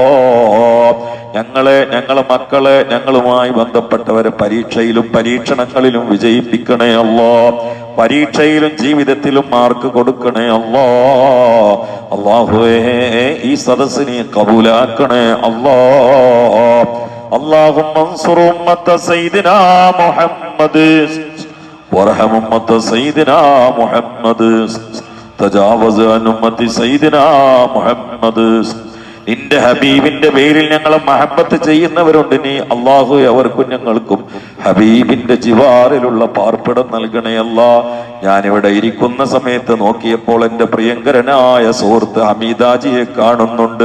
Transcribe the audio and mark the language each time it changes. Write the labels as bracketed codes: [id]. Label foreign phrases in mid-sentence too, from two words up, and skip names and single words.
[ml] ഞങ്ങളെ മക്കളെ, ഞങ്ങളുമായി ബന്ധപ്പെട്ടവരെ പരീക്ഷയിലും പരീക്ഷണങ്ങളിലും വിജയിപ്പിക്കണേ അല്ലാ. പരീക്ഷയിലും ജീവിതത്തിലും മാർക്ക് കൊടുക്കണേ അല്ലാ. അല്ലാഹുവേ, ഈ സദസ്സ് നീ കബൂലാക്കണേ അല്ലാ. [ar] اللهم انصر أمة سيدنا محمد وارحم أمة سيدنا محمد تجاوز عن أمة سيدنا محمد. [ml] നിന്റെ ഹബീബിന്റെ പേരിൽ ഞങ്ങളെ മഹബത്ത് ചെയ്യുന്നവരുണ്ട് നീ അല്ലാഹു, അവർക്കും ഞങ്ങൾക്കും ഹബീബിന്റെ ജിവാറിലുള്ള പാർപ്പിടം നൽകണേ അല്ലാ. ഞാനിവിടെ ഇരിക്കുന്ന സമയത്ത് നോക്കിയപ്പോൾ എൻ്റെ പ്രിയങ്കരനായ സുഹൃത്ത് ഹമീദാജിയെ കാണുന്നുണ്ട്.